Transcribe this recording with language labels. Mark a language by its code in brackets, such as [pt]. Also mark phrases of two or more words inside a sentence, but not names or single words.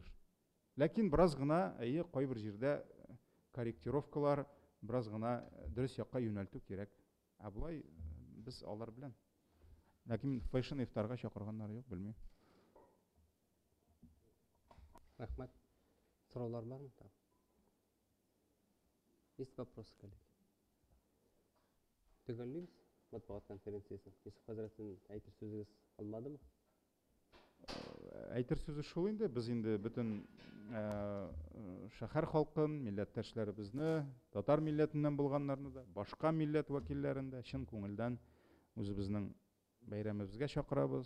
[tt] Ләкин бераз гына, кайбер җирдә корректировкалар, бераз гына дөрес якка юнәлтү кирәк. Булай без алар белән. Ләкин фэшн ифтарга чакырганнар юк, белмим. Рәхмәт. Сораулар бармы? [ru] Есть вопросы, коллеги? [tt] Төгәллибез матбугат конференциясын. Йосыф хәзрәттән әйтер сүзегез калмадымы? Әйтер сүзе шул инде, без инде бөтен шәһәр халкын, милләттәшләребезне, татар милләтеннән булганнарны да, башка милләт вәкилләрен дә чын күңелдән үзебезнең бәйрәмебезгә чакырабыз.